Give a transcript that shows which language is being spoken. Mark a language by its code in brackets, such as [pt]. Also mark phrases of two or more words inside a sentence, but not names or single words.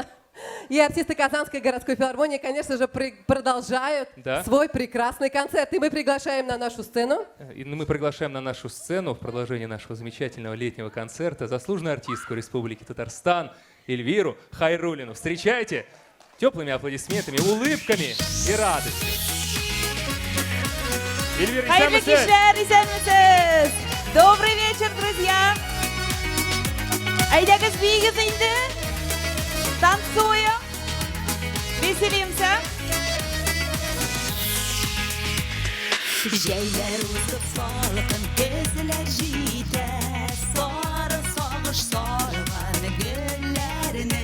[ru] И артисты Казанской городской филармонии, конечно же, продолжают свой прекрасный концерт. И мы приглашаем на нашу сцену. И мы приглашаем на нашу сцену в продолжении нашего замечательного летнего концерта заслуженную артистку Республики Татарстан Эльвиру Хайруллину. Встречайте теплыми аплодисментами, улыбками и радостью. Эльвира, [tt] Хайырлы кишләр, исәнмесез! [ru] Добрый вечер, друзья! [tt] Айдагыз, бигез инде! [ru] Танцуем! Веселимся! [tt] Җәйләр узып салкын көзләр җитә, сары сагыш сарган гөлләрне.